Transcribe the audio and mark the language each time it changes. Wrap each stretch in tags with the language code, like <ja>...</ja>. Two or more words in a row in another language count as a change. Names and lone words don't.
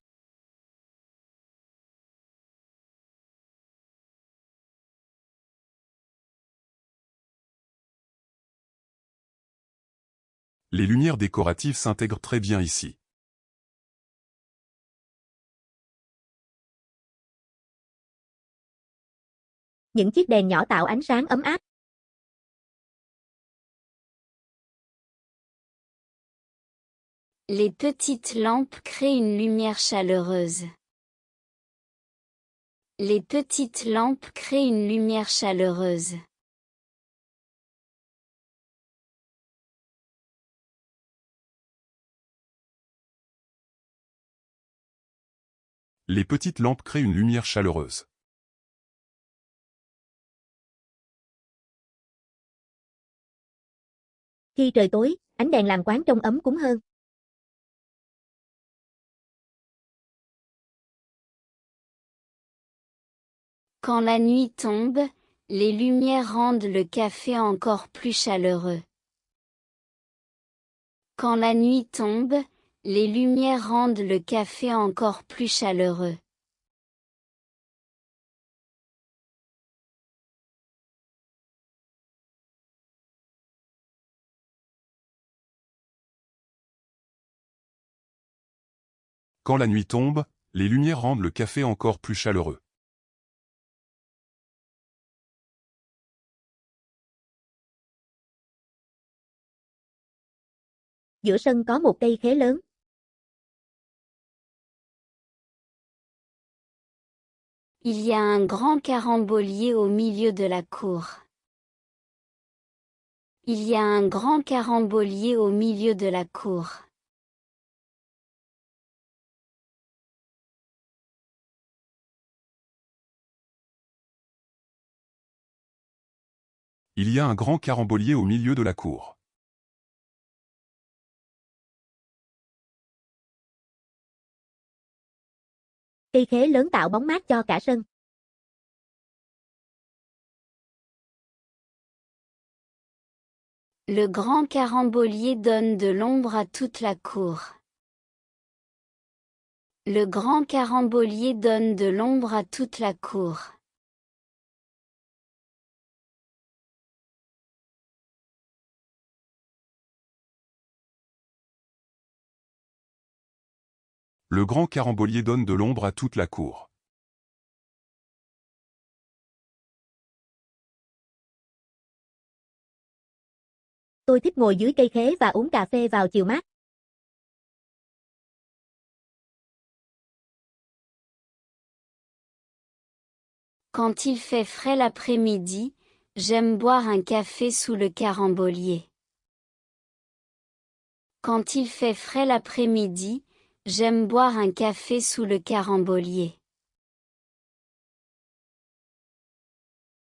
<fr>Les lumières décoratives s'intègrent très bien ici.</fr> <vi>Những chiếc đèn nhỏ tạo ánh sáng ấm áp.</vi> <fr>Les petites lampes créent une lumière chaleureuse. Les petites lampes créent une lumière chaleureuse. Les petites lampes créent une lumière chaleureuse.</fr> <vi>Khi trời tối, ánh đèn làm quán trông ấm cúng hơn.</vi> <fr>Quand la nuit tombe, les lumières rendent le café encore plus chaleureux. Quand la nuit tombe, les lumières rendent le café encore plus chaleureux. Quand la nuit tombe, les lumières rendent le café encore plus chaleureux.</fr> <vi>Giữa sân có một cây khế lớn.</vi> <fr>Il y a un grand carambolier au milieu de la cour. Il y a un grand carambolier au milieu de la cour. Il y a un grand carambolier au milieu de la cour.</fr> <vi>Cây khế lớn tạo bóng mát cho cả sân.</vi> <fr>Le grand carambolier donne de l'ombre à toute la cour. Le grand carambolier donne de l'ombre à toute la cour. Le grand carambolier donne de l'ombre à toute la cour.</fr> <vi>Tôi thích ngồi dưới cây khế và uống cà phê vào chiều mát.</vi> <fr>Quand il fait frais l'après-midi, j'aime boire un café sous le carambolier. Quand il fait frais l'après-midi, j'aime boire un café sous le carambolier.</fr>